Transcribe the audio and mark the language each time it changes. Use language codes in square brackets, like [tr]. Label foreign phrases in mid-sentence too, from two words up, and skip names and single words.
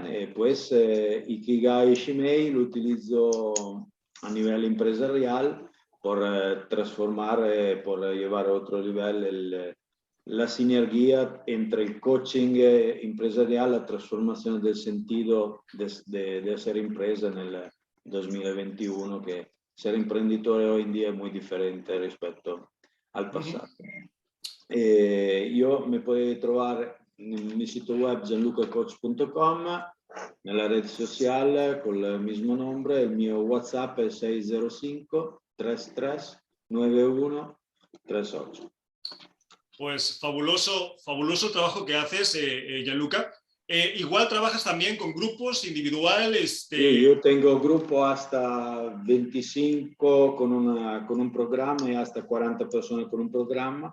[es] Pues Ikigai Shimei lo utilizo a nivel empresarial por transformar, por llevar a otro nivel la sinergia entre el coaching empresarial, la transformación del sentido de ser empresa en el 2021, que ser imprenditore hoy en día es muy diferente respecto al pasado. [it] Io mi puoi trovare nel mio sito web gianlucacoach.com, nella rete sociale con il mismo nome, il mio WhatsApp è 605 33 91 38. [es] Pues fabuloso el trabajo que haces, Gianluca. Igual trabajas también con grupos individuales. Sí, yo tengo grupo hasta 25 con un programa y hasta 40 personas con un programa.